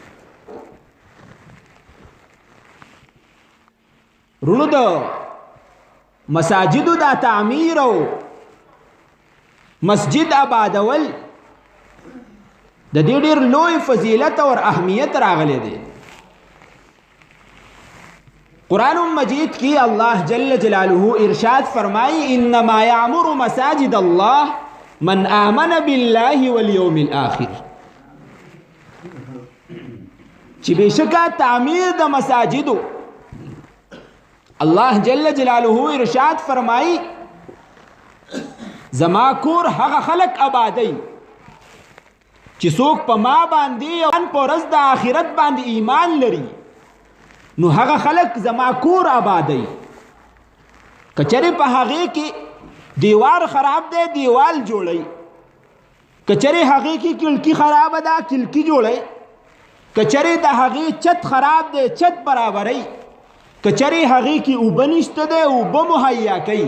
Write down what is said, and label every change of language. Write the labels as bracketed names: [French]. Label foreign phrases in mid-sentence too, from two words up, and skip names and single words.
[Pashto] رونو د مساجدو دا تعمیر او مسجد آبادول د دې ډېر لوی فضیلت او اهمیت راغلی دی. [Arabic] قرآن مجید کی [Pashto] اللہ جل جلالہ ارشاد فرمائی [Arabic] انما یعمر مساجد اللہ من آمن باللہ والیوم الاخر، [Pashto] چی بیشکا تعمیر دا مساجدو اللہ جل جلالہ ارشاد فرمائی زما کور هغه خلق آبادی چی سوک پا ما باندی او پا رز دا آخرت باندی ایمان لری، نو هغه خلق زما کور آبادی. کچری په هغه کې دیوار خراب دی دیوال جوړی، کچری هغه کې کلکی خراب ده کلکی جوړی، کچری د هغه چت خراب دی چت برابرۍ، کچری هغه کې اوبه نشته دی اوبه مهیا کوي.